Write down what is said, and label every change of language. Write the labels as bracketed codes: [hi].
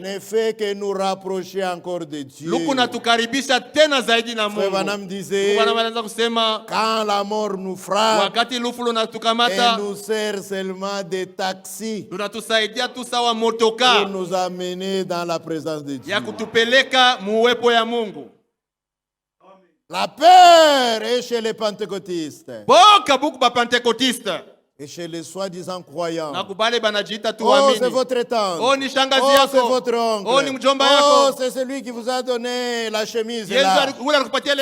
[fr] ne fait que nous rapprocher encore de Dieu. [sw] luku natukaribisha tena zaidi na [fr] Frère [sw] Mungu. [fr] Branham disait, [sw] Bwana anaanza kusema [fr] quand la mort nous frappe, [sw] wakati lufu [fr] elle [sw] lunatukamata [fr] nous sert seulement de taxi [sw] lunatusaidia tu sawa [fr] pour [sw] motoka [fr] nous amener dans la présence de Dieu. [sw] ya kutupeleka muwepo ya Mungu. [fr] La peur est chez les pentecôtistes [sw] Boka buku ba pentekotiste [fr] et chez les soi-disant croyants. [sw] na kubale banajiita tu [fr] Oh, c'est [sw] waamini. [fr] votre tante. [sw] Oh, ni shangazi [fr] Oh, c'est [sw] yako. [fr] votre oncle. [sw] Oh, ni mjomba Oh, yako. [fr] c'est celui qui vous a donné la chemise [sw] Yesu [fr] là. [sw] ule alikupatia ile